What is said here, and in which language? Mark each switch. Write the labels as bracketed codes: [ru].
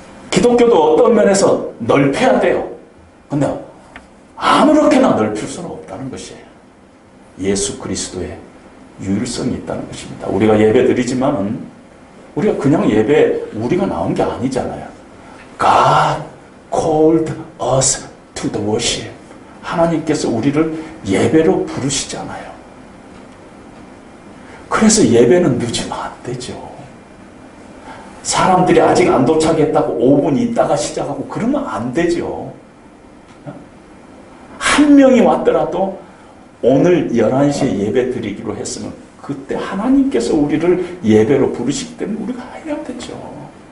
[ko] 기독교도 어떤 면에서 넓혀야 돼요. 근데 아무렇게나 넓힐 수는 없다는 것이에요. 예수 그리스도의 유일성이 있다는 것입니다. 우리가 예배 드리지만은 우리가 그냥 예배 우리가 나온 게 아니잖아요. [en] God called us to the worship. [ko] 하나님께서 우리를 예배로 부르시잖아요. 그래서 예배는 늦으면 안 되죠. 사람들이 아직 안 도착했다고 5분 있다가 시작하고 그러면 안 되죠. 한 명이 왔더라도 오늘 11시에 예배 드리기로 했으면 그때 하나님께서 우리를 예배로 부르시기 때문에 우리가 해야 되죠.